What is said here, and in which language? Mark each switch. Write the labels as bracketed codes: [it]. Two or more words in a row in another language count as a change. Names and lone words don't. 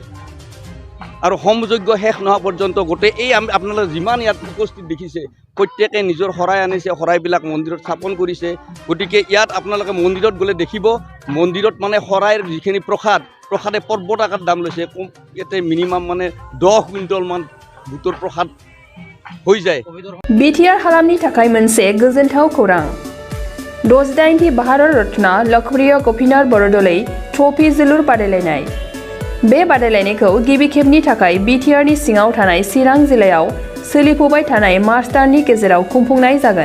[as] আৰু হোমযজ্ঞ শেষ নোহোৱা পৰ্যন্ত গোটেই এই আপোনালোকে যিমান ইয়াত উপস্থিত দেখিছে, প্ৰত্যেকে নিজৰ শৰাই আনিছে, শৰাইবিলাক মন্দিৰত স্থাপন কৰিছে। গতিকে ইয়াত আপোনালোকে মন্দিৰত গ'লে দেখিব, মন্দিৰত মানে শৰাইৰ যিখিনি প্ৰসাদে পৰ্বত আকাৰত দাম লৈছে। ইয়াতে মিনিমাম মানে 10 কুইণ্টলমান বুটৰ প্ৰসাদ হৈ যায়। [brx] BTR हालामनि थाखाय मोनसे गोजोनथाव खौरां। 68थि भारत रत्न लोकप्रिय गपिनाथ बरदलै ट्रफी जोलुर बादायलायनाय। बे बादायलायनायखौ गिबि खेबनि थाखाय बिटिआरनि सिङाव थानाय चिरां जिल्लायाव सोलिफुबाय थानाय मार्च दाननि गेजेराव खुंफुंनाय जागोन।